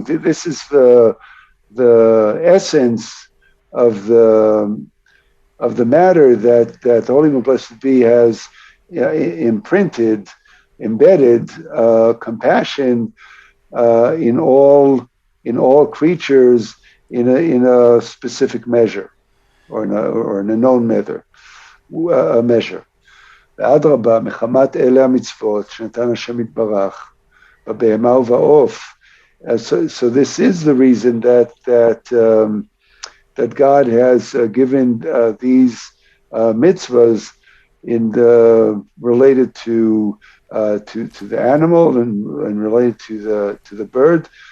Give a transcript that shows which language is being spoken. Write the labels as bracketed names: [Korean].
[English] This is the essence of the matter that the Holy and Blessed Be has embedded compassion in all creatures in a specific measure, or in a known measure. [Hebrew] ואדרבה, מחמת אלה המצוות שנתן השם יתברך בבהמה ובעוף. [English] So this is the reason that God has given these mitzvahs related to the animal and related to the bird.